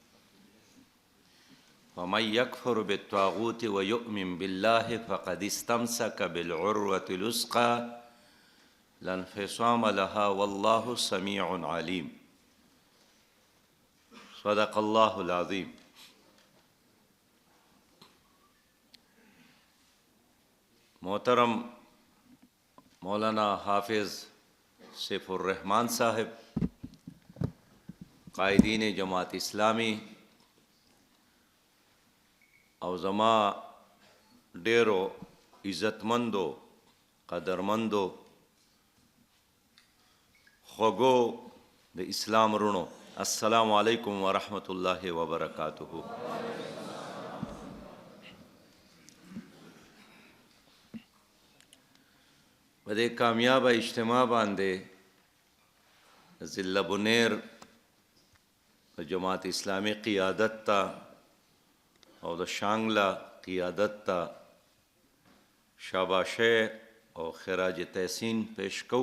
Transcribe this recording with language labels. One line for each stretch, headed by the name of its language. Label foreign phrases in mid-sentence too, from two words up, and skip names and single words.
Arabic: ومن يكفر بالطاغوت ويؤمن بالله فقد استمسك بالعروة الوثقى لا انفصام لها والله سميع عليم صدق الله العظيم.
Pashto: محترم مولانا حافظ سیف الرحمن صاحب، قائدین جماعت اسلامی او زما ډیرو عزتمندو قدرمندو خوږو د اسلام رونو،
Arabic: السلام علیکم ورحمۃ اللہ وبرکاتہ.
Pashto: په دې کامیابه اجتماع باندې ضلع بنیر د جماعت اسلامی قیادت ته او د شانګله قیادت ته شاباشی او خراج تحسین پیش کو.